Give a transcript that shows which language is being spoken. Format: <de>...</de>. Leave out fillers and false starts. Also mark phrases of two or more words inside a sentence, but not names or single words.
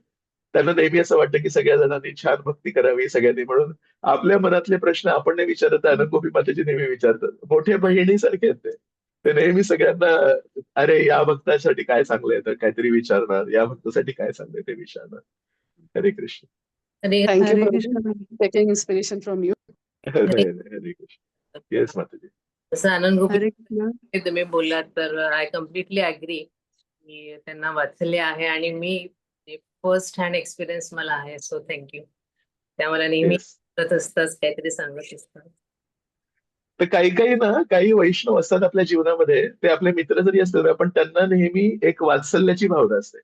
<mr>त्यांना नेहमी असं वाटतं की सगळ्या जणांनी छान भक्ती करावी सगळ्यांनी, म्हणून आपल्या मनातले प्रश्न आपण नाही विचारत, अनंगोपी माताजी नेहमी विचारतात. मोठे बहिणीसारखे आहेत ते. ते नेहमी सगळ्यांना, अरे या भक्तासाठी काय चांगलंय तर काहीतरी विचारणार, या भक्तासाठी काय चांगलंय ते विचारणार. हरे कृष्ण. थँक्यू हरे प्रभूजी. कृष्ण.</mr> <en>taking inspiration from you.</en> <mr>हरे कृष्ण. येस माताजी. जसं आनंद गोपी हरे कृष्ण. तुम्ही बोललात तर</mr> <en>I completely agree</en> <mr>की त्यांना वाचले आहे आणि मी</mr> <en>first hand experience</en> <mr>मला आहे.</mr> <en>so thank you.</en> <mr>त्या मला नेहमी येस. सांगत असतात, काहीतरी सांगत असतात. तर काही काही ना, काही वैष्णव असतात आपल्या जीवनामध्ये, ते आपले मित्र जरी असले ना, पण त्यांना नेहमी एक वात्सल्याची भावना असते.</mr>